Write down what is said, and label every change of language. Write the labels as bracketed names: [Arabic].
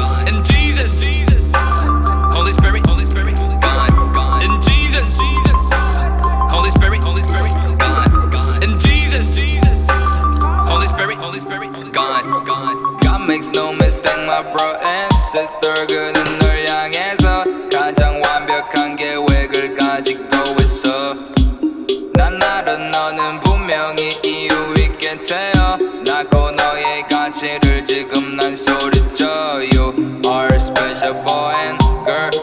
[English] In Jesus, Holy Spirit, God. In Jesus, Holy Spirit, God. In Jesus, Holy Spirit, God. God makes no mistake, my bro and sister. [Korean] 그는 널 향해서 가장 완벽한 계획을 가지고 있어. 난 알아 너는 분명히 이유 있겠대요. 나고 너의 가치를 지금 난 소리쳐. [English] You are special boy and girl.